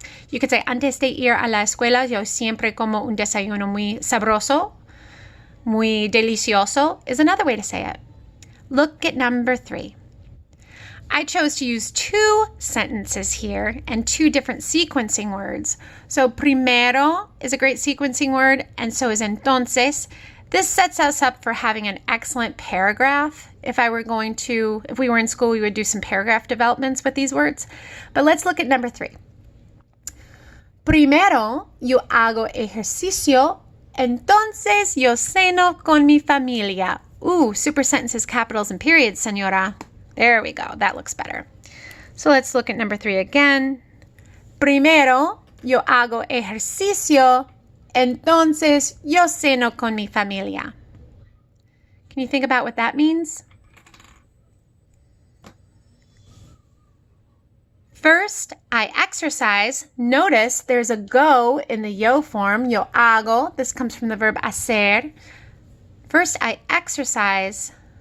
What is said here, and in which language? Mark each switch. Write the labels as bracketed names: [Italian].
[English] You could say, [Spanish] antes de ir a la escuela, yo siempre como un desayuno muy sabroso. Muy delicioso [English] is another way to say it. Look at number 3. I chose to use 2 sentences here and 2 different sequencing words. So primero is a great sequencing word, and so is entonces. This sets us up for having an excellent paragraph. If we were in school, we would do some paragraph developments with these words. But let's look at number 3. [Spanish] Primero, yo hago ejercicio, entonces yo ceno con mi familia. [English] Ooh, super sentences, capitals, and periods, señora. There we go. That looks better. So let's look at number 3 again. [Spanish] Primero, yo hago ejercicio, entonces yo ceno con mi familia. [English] Can you think about what that means? First, I exercise. Notice there's a go in the yo form, yo hago. This comes from the verb hacer. First, I exercise.